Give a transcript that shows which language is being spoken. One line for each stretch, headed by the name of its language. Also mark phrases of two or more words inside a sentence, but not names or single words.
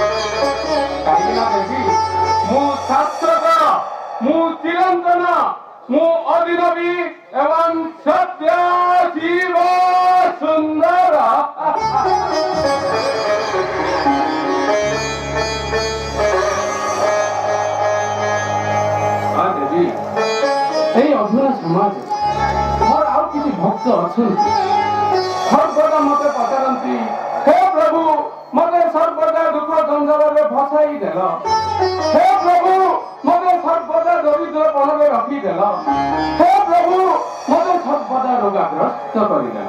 Odia: କାହିଁକି ନା ଦେବୀ ମୁଁ ଶାଶ୍ୱତ, ମୁଁ ଚିରନ୍ତନ, ମୁଁ ଅଦିନବୀ ଏବଂ ସତ୍ୟ ଶିବ ସୁନ୍ଦର। ଦେବୀ, ଏଇ ଅଧୁନା ସମାଜେ ମୋର ଆଉ କିଛି ଭକ୍ତ ଅଛନ୍ତି ସର୍ବଦା ମତେ ପଚାରନ୍ତି ହେ ପ୍ରଭୁ ମତେ ସର୍ବଦା ଦୁଃଖ ଜଞ୍ଜାଳରେ ଭସାଇ ଦେଲ, ହେ ପ୍ରଭୁ ମତେ ସର୍ବଦା ଦରିଦ୍ରପଣରେ ରଖିଦେଲ, ହେ ପ୍ରଭୁ ମତେ ସର୍ବଦା ରୋଗାଗ୍ରସ୍ତ କରିଦେଲ।